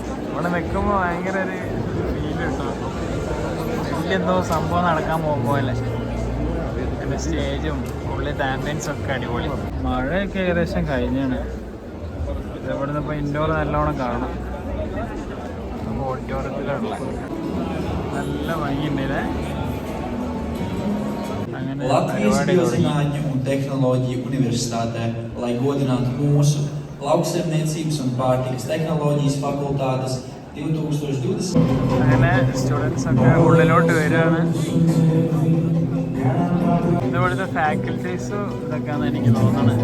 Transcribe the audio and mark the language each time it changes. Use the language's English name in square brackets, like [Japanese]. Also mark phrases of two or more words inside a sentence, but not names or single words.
[Malayalam] ഇവിടെ നിൽക്കുമ്പോൾ ഭയങ്കര ഒരു ഫീൽ കിട്ടും. വലിയെന്തോ സംഭവം നടക്കാൻ പോകുമ്പോഴല്ലേ. പിന്നെ സ്റ്റേജും ഉള്ളിലത്തെ ആംബിയൻസും ഒക്കെ അടിപൊളി. മഴയൊക്കെ ഏകദേശം കഴിഞ്ഞാണ്. ഇവിടുന്ന് ഇപ്പോൾ ഇൻഡോർ നല്ലോണം കാണാം. അപ്പോൾ ഓഡിറ്റോറിയത്തിലുള്ള നല്ല ഭംഗിയുണ്ടല്ലേ. [Latvian] Latvijas biozinātņu un tehnoloģiju universitātē, lai godinātu mūsu lauksaimniecības un pārtikas tehnoloģijas fakultātes 2020. [Malayalam] അങ്ങനെ സ്റ്റുഡൻസ് ഒക്കെ ഉള്ളിലോട്ട് വരികയാണ്. ഇവിടുത്തെ ഫാക്കൽറ്റീസും ഇതൊക്കെയാണ് എനിക്ക് തോന്നുന്നത്.